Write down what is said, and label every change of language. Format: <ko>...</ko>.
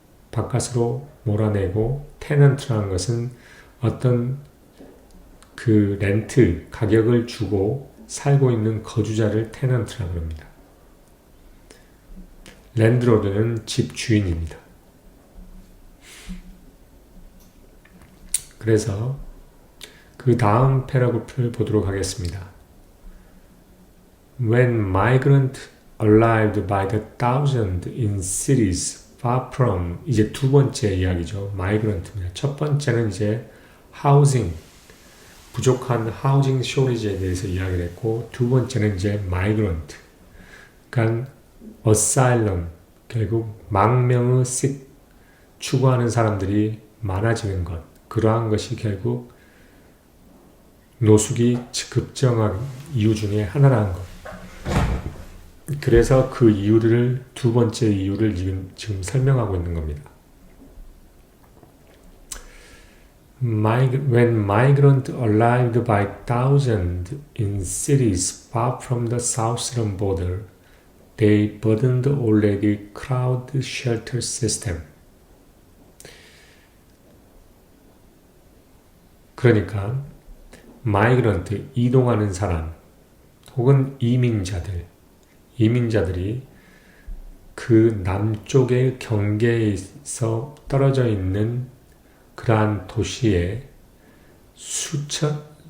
<ko>바깥으로 몰아내고, 테넌트라는 것은 어떤 그 렌트, 가격을 주고 살고 있는 거주자를 테넌트라고 합니다. 랜드로드는 집 주인입니다. 그래서 그 다음 패러그래프를 보도록 하겠습니다.</ko> <en>When migrant arrived by the thousand in cities far from,</en> <ko>이제 두 번째 이야기죠. migrant입니다. 첫 번째는 이제 housing, 부족한 housing shortage에 대해서 이야기를 했고, 두 번째는 이제 migrant, 그러니까 asylum, 결국 망명의 추구하는 사람들이 많아지는 것, 그러한 것이 결국 노숙이 급증한 이유 중에 하나라는 것. 그래서 그 이유를, 두 번째 이유를 지금 설명하고 있는 겁니다.</ko> <en>When migrants arrived by thousands in cities far from the southern border, they burdened the already crowded shelter system.</en> <ko>그러니까 마이그런트, 이동하는 사람 혹은 이민자들이 그 남쪽의 경계에서 떨어져 있는 그러한 도시에 수천</ko>